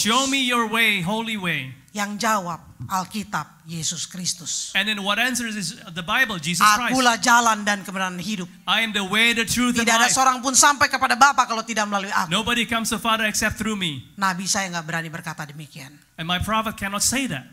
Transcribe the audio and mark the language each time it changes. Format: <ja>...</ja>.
<en>Show me your way, holy way.</en> <id>Yang jawab Alkitab Yesus Kristus.</id> <en>And then what answers is the Bible, Jesus Christ.</en> <id>Akulah jalan dan kebenaran hidup.</id> <en>I am the way, the truth, and life.</en> <id>Tidak ada seorang pun sampai kepada Bapa kalau tidak melalui aku.</id> <en>Nobody comes to Father except through me.</en> <id>Nabi saya nggak berani berkata demikian.</id> <en>And my prophet cannot say that.</en>